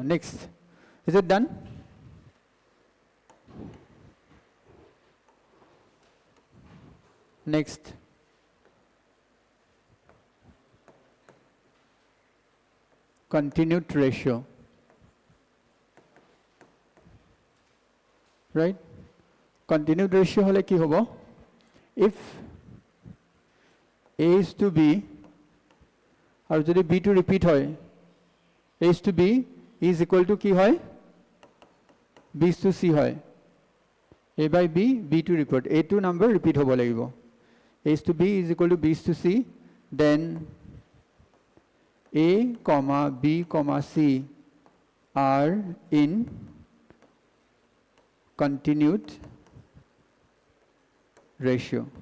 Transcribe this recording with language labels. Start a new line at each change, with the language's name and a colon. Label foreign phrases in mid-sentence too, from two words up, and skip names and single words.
English: Next. Is it done? Next. Continued ratio. Right? Continued ratio
Assamese: হ'লে কি হ'ব?
English: If A is to B, और যদি B to repeat হয়, A is to B is equal to
Assamese: কি হয়?
English: B is to C হয়. A by B, B to repeat.
Assamese: A2
English: number repeat
Assamese: হব লাগিব.
English: A is to B is equal to B is to C. Then A, B, C are in continued ratio.